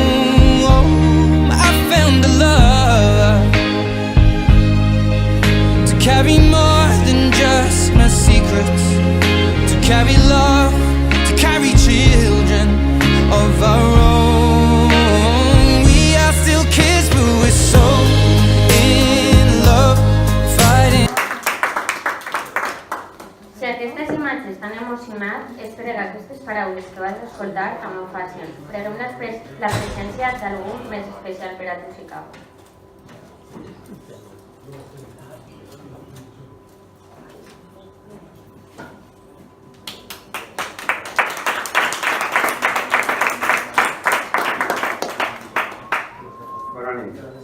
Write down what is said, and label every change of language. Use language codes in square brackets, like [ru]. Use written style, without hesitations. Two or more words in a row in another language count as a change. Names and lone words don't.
[en] I found a love to carry more than just my secrets, to carry love, to carry children of our own. We are still kids, but we're so in love, fighting. [ca] Si aquestes imatges t'han emocionat, és per aquestes paraules que vas escoltar amb ho fàcil. Preguem la presència d'algú més especial per a tu, si cal. Bona nit.